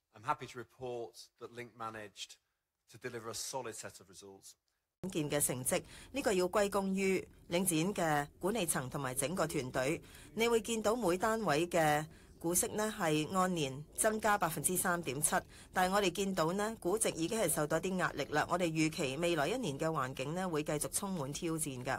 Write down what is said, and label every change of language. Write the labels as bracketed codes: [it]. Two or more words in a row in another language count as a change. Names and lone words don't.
[en] happy to report that Link managed to deliver a solid set of results. [yue] 件嘅成績，呢個要歸功於領展嘅管理層同埋整個團隊。你會見到每單位嘅股息呢係按年增加3.7%，但係我哋見到呢估值已經係受到一啲壓力啦。我哋預期未來一年嘅環境呢會繼續充滿挑戰㗎。